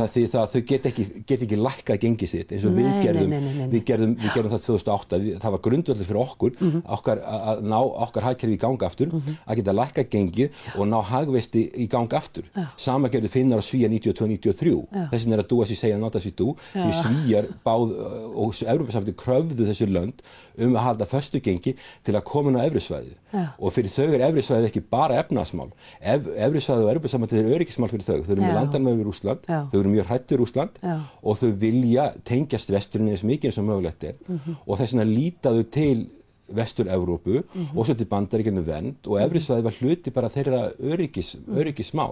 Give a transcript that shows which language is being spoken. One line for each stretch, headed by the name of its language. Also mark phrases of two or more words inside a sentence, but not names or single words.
Icelandic: Það þýðir það að þau get ekki lækkað gengið sitt eins og við gerðum það 2008. Það var grundvöllur fyrir okkur að ná okkar hagkerfi í gang aftur, að geta lækkað gengið og ná hagvexti í gang aftur. Sama gerðu Finnar og Svíar 92-93. Þessin að
English: do as you say and not as you do.
Icelandic: Því Svíar og Evrópusambandið kröfðu þessi lönd að halda föstu gengi til að koma inn á evrusvæðið. Og fyrir þau evrusvæðið ekki bara efnahagsmál. Evrusvæðið og Evrópusambandið öryggismál fyrir þau. Þau eru með landamæri við Rússland, þau eru mjög hrædd við Rússland og þau vilja tengjast vesturinn eins mikið eins og mögulegt og þess vegna líta þau til Vestur-Evrópu og svo til Bandaríkjanna vernd og evrusvæðið var hluti bara þeirra öryggismál.